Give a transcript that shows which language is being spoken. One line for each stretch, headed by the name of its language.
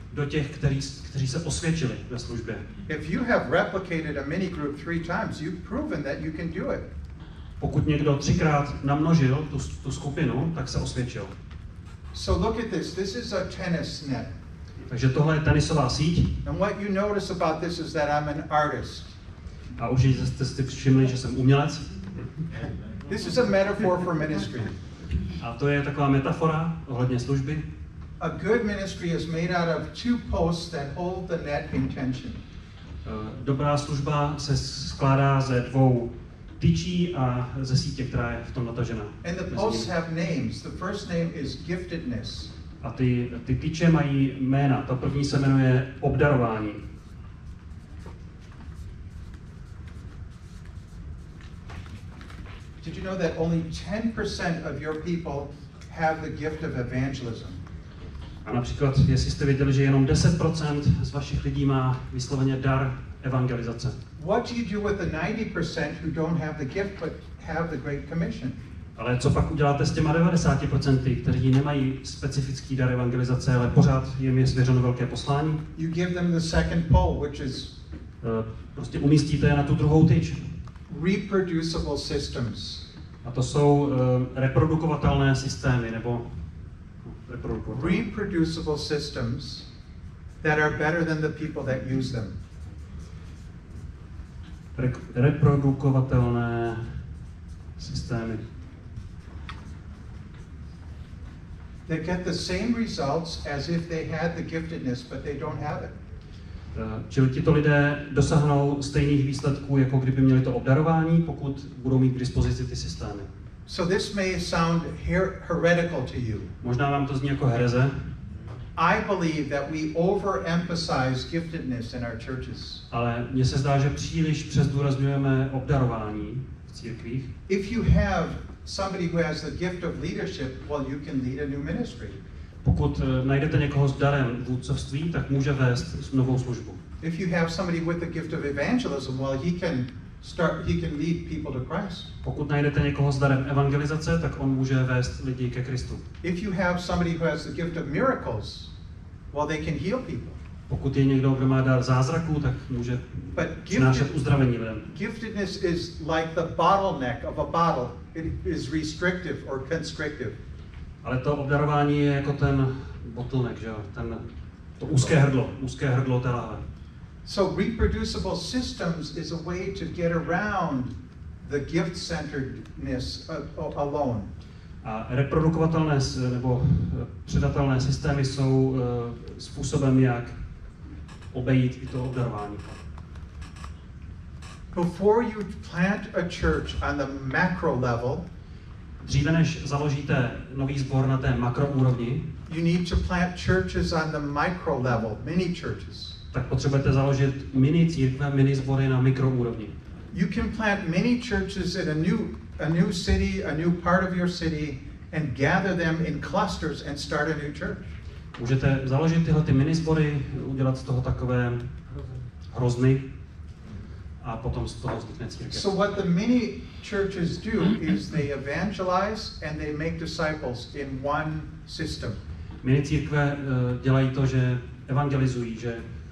Czech: Do těch, kteří se osvědčili ve službě.
English: If you have replicated a mini group 3 times, you've proven that you can do it.
Czech: Pokud někdo 3krát namnožil tu skupinu, tak se osvědčil.
English: So look at this. This is a tennis net.
Czech: Takže tohle je tenisová síť.
English: And what you notice about this is that I'm an artist.
Czech: A už jste si všimli, že jsem umělec.
English: This is a metaphor for ministry.
Czech: A to je taková metafora ohledně služby.
English: A good ministry is made out of 2 posts that hold the net in tension.
Czech: Dobrá služba se skládá ze 2 tyčí a ze sítě, která je v tom natažena.
English: And the posts have names. The first name is giftedness.
Czech: A ty tyče mají jména. Ta první se jmenuje obdarování.
English: Did you know that only 10% of your people have the gift of evangelism?
Czech: A například, jestli jste věděli, že jenom 10% z vašich lidí má vysloveně dar evangelizace.
English: What do you do with the 90% who don't have the gift but have the Great Commission?
Czech: Ale co pak uděláte s těma 90%, kteří nemají specifický dar evangelizace, ale pořád jim je svěřeno velké poslání?
English: You give them the second pole, which is
Czech: prostě umístíte je na tu druhou tyč.
English: reproducible systems.
Czech: A to jsou reprodukovatelné systémy, nebo
English: reproducible systems that are better than the people that use them.
Czech: Reprodukovatelné systémy.
English: They get the same results as if they had the giftedness, but they don't have it.
Czech: Čili tito lidé dosáhnou stejných výsledků, jako kdyby měli to obdarování, pokud budou mít k dispozici ty systémy.
English: So this may sound heretical to you.
Czech: Možná vám to zní jako hereze.
English: I believe that we overemphasize giftedness in our churches.
Czech: Ale mně se zdá, že příliš přezdůrazňujeme obdarování v církvích.
English: If you have somebody who has the gift of leadership, well, you can lead a new ministry.
Czech: Pokud najdete někoho s darem vůdcovství, tak může vést novou službu.
English: If you have somebody with the gift of evangelism, well, he can lead people to Christ.
Czech: Pokud najdete někoho s darem evangelizace, tak on může vést lidi ke Kristu.
English: If you have somebody who has the gift of miracles, well, they can heal people.
Czech: Pokud je někdo, kdo má dar zázraků, tak může přinášet uzdravení lidem.
English: Giftedness is like the bottleneck of a bottle. It is restrictive or constrictive.
Czech: Ale to obdarování je jako ten bottleneck, že jo? To úzké hrdlo té láhve.
English: So reproducible systems is a way to get around the gift-centeredness alone.
Czech: A reprodukovatelné nebo předatelné systémy jsou způsobem, jak obejít i to obdarování.
English: Before you plant a church on the macro level,
Czech: dříve než založíte nový sbor na té makroúrovni,
English: you need to plant churches on the micro level, mini churches.
Czech: Tak potřebujete založit mini církve, mini sbory na mikroúrovni.
English: You can plant many churches in a new city, a new part of your city, and gather them in clusters and start a new church.
Czech: Můžete založit tyhle mini sbory, udělat z toho takové hrozny a potom z toho vznikne církev.
English: So what the mini churches do is they evangelize and they make disciples in one system.
Czech: Mini církve dělají to, že evangelizují, že